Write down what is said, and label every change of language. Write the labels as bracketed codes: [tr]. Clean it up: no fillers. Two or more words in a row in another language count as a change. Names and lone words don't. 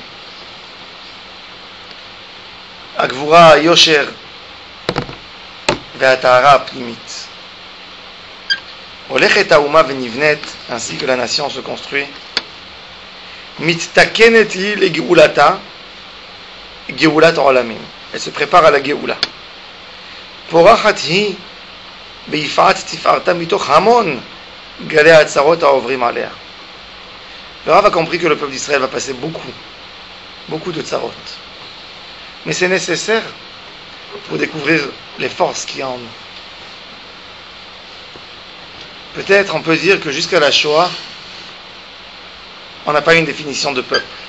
[he] הגבורה, יושר, והטהרה פנימית. הולכת האומה ונבנית, [fr] ainsi que la nation se construit. [he] מתקנת לגאולתה, גאולת עולמים. [fr] Elle se prépare à la Geoula. [he] פורחת היא, ביפעת תפארתה מתוך המון גלי ההצהרות העוברים עליה. [fr] Le Rav a compris que le peuple d'Israël va passer beaucoup de tzarot. Mais c'est nécessaire pour découvrir les forces qu'il y a en nous. Peut-être on peut dire que jusqu'à la Shoah, on n'a pas une définition de peuple.